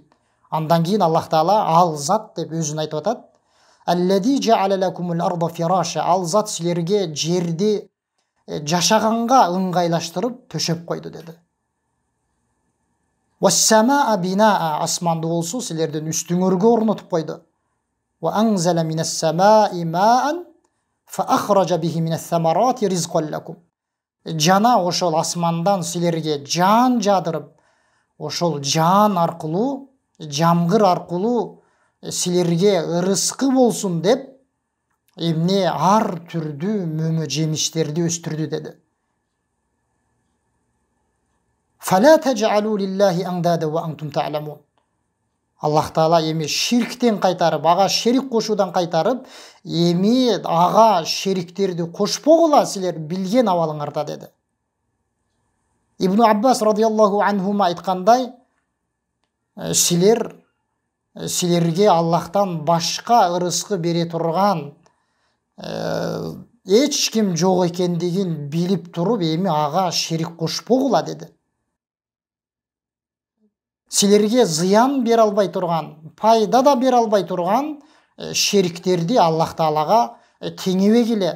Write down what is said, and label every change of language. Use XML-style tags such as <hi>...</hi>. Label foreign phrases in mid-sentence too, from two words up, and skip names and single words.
<ky>Андан кийин Аллах Таала ал зат деп өзүн айтып атат.</ky> <ar>الذي جعل لكم الأرض فراشا.</ar> <ky>Ал зат силерге жерди жашаганга ыңгайлаштырып төшөп койду деди.</ky> <ar>والسماء بناء.</ar> <ky>Асманды болсо силердин үстүңөргө орнотуп койду.</ky> <ar>وأنزل من السماء ماء فأخرج به من الثمرات رزقا لكم.</ar> <ky>Жана ошол асмандан силерге жан жадырып, ошол жан аркылуу, жамгыр аркылуу силерге ырыскы болсун деп эмне ар түрдүү мөмө жемиштерди өстүрдү деди.</ky> <ar>فلا تجعلوا لله أندادا وأنتم تعلمون.</ar> <ky>Аллах Таала эми ширктен кайтарып, ага шерик кошуудан кайтарып, эми ага шериктерди кошпогула силер билген абалыңарда деди. Ибн Аббас</ky> <ar>رضي الله عنهما</ar> <ky>айткандай, силерге Аллахтан башка ырыскы бере турган эч ким жок экендигин билип туруп, эми ага шерик кошпогула деди. Силерге зыян бере албай турган, пайда да бере албай турган шериктерди Аллах Таалага теңебегиле.</ky>